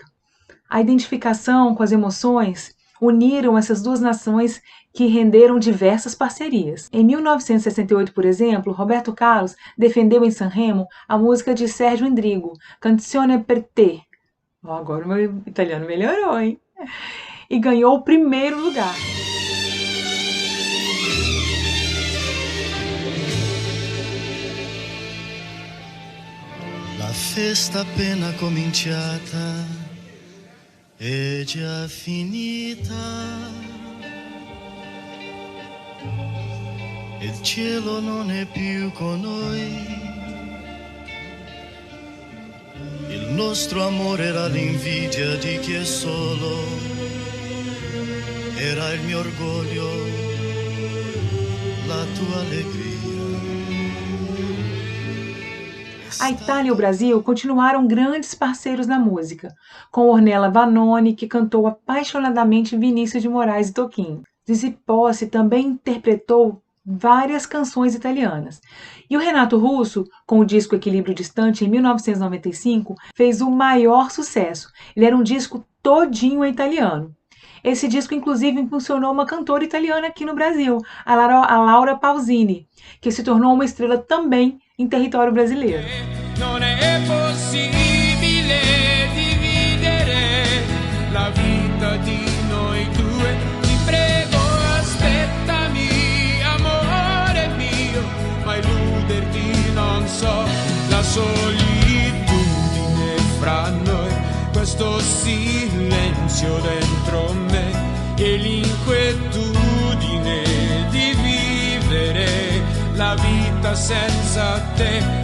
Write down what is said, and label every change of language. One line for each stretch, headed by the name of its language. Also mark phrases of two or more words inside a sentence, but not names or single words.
Portuguese: A identificação com as emoções uniram essas duas nações que renderam diversas parcerias. Em 1968, por exemplo, Roberto Carlos defendeu em Sanremo a música de Sérgio Endrigo, Canzone per te. Agora o meu italiano melhorou, hein? E ganhou o primeiro lugar.
Italian: La festa appena cominciata è già finita. Il cielo non è più con noi. Il nostro amore era l'invidia di chi è solo. Era il mio orgoglio, la tua alegria.
Portuguese: A Itália e o Brasil continuaram grandes parceiros na música, com Ornella Vanoni, que cantou apaixonadamente Vinícius de Moraes e Toquinho. Zizi Posse também interpretou várias canções italianas. E o Renato Russo, com o disco Equilíbrio Distante, em 1995, fez o maior sucesso. Ele era um disco todinho em italiano. Esse disco, inclusive, impulsionou uma cantora italiana aqui no Brasil, a Laura Pausini, que se tornou uma estrela também em território brasileiro.
Italian: Non è possibile dividere la vita di noi due. Ti prego, aspettami, amore mio, ma illuderti non so. La solitudine fra noi, questo silenzio dentro me e l'inquietudine di vivere la vita senza te.